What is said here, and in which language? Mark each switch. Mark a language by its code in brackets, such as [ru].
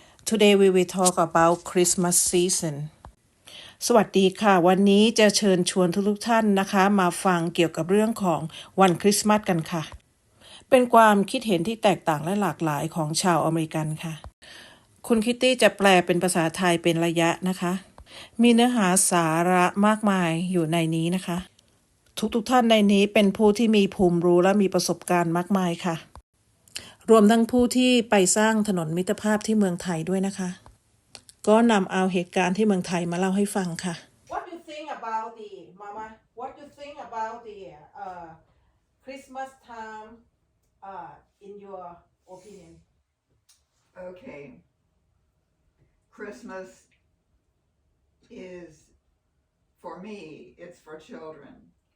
[en] Today we will talk about Christmas season. [th] สวัสดีค่ะวันนี้จะเชิญชวนทุกท่านนะคะมาฟังเกี่ยวกับเรื่องของวันคริสต์มาสกันค่ะเป็นความคิดเห็นที่แตกต่างและหลากหลายของชาวอเมริกันค่ะคุณคิตตี้จะแปลเป็นภาษาไทยเป็นระยะนะคะมีเนื้อหาสาระมากมายอยู่ในนี้นะคะทุกท่านในนี้เป็นผู้ที่มีภูมิรู้และมีประสบการณ์มากมายค่ะ รวมทั้งผู้ที่ไปสร้างถนนมิตรภาพที่เมืองไทยด้วยนะคะก็นำเอาเหตุการณ์ที่เมืองไทยมาเล่าให้ฟังค่ะ [en] What do you think about the Mama? What do you think about the Christmas time in your opinion? Okay. Christmas is, for me, it's for children.